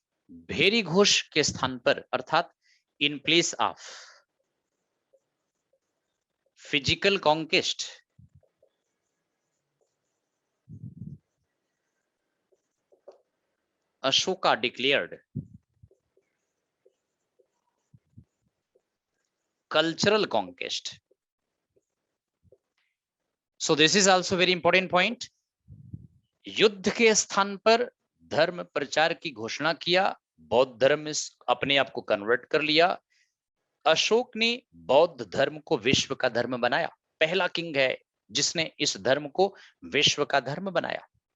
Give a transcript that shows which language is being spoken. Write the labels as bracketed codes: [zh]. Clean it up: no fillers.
[hi] भेरी घोष के स्थान पर अर्थात [en] In place of physical conquest, Ashoka declared cultural conquest. So this is also very important point. [hi] युद्ध के स्थान पर धर्म प्रचार की घोषणा किया, बौद्ध धर्म में अपने आप को कन्वर्ट कर लिया। अशोक ने बौद्ध धर्म को विश्व का धर्म बनाया। पहला किंग है जिसने इस धर्म को विश्व का धर्म बनाया।